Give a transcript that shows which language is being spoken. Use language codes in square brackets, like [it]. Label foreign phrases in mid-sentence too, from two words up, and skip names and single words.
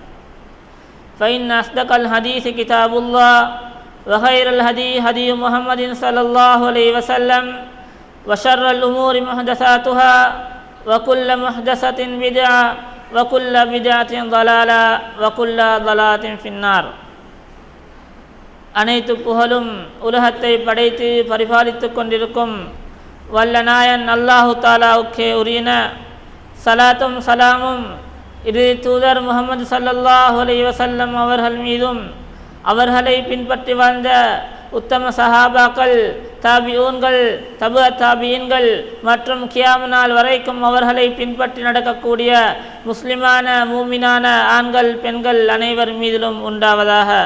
[ar] فإن أصدق الحديث كتاب الله وخير الهدي هدي محمد صلى الله عليه وسلم وشر الأمور محدثاتها وكل محدثة بدعة وكل بدعة ضلالة وكل ضلالة في النار. [ta] அனைத்து புகழும் உலகத்தை படைத்து பரிபாலித்து கொண்டிருக்கும் வல்ல நாயன் அல்லாஹு தாலாவுக்கே உரியன. சலாத்தும் சலாமும் இரு தூதர் முஹம்மது [ar] صلى الله عليه وسلم [ta] அவர்கள் மீதும் அவர்களை பின்பற்றி வாழ்ந்த உத்தம சஹாபாக்கள், தாபிஊன்கள், தபு தாபியீன்கள் மற்றும் கியாமத் நாள் வரைக்கும் அவர்களை பின்பற்றி நடக்கக்கூடிய முஸ்லிமான மூமினான ஆண்கள் பெண்கள் அனைவர் மீதிலும் உண்டாவதாக.